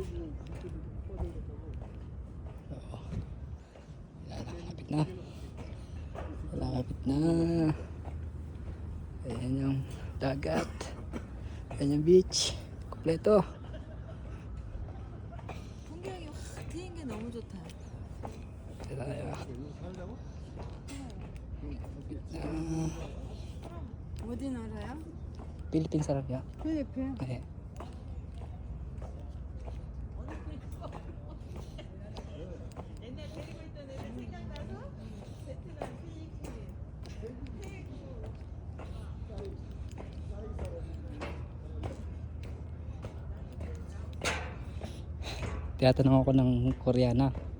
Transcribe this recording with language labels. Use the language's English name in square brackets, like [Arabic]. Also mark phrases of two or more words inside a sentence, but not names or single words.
[Filipino] Malapit na. Ayan yung dagat. Ayan yung beach. Kompleto. [Korean] 풍경이 확 트인 게 너무 좋다. 대단해요. 어디 나라야? 필리핀 사람이야. 필리핀. 네. [Filipino] Tinatanong ako ng Koreana.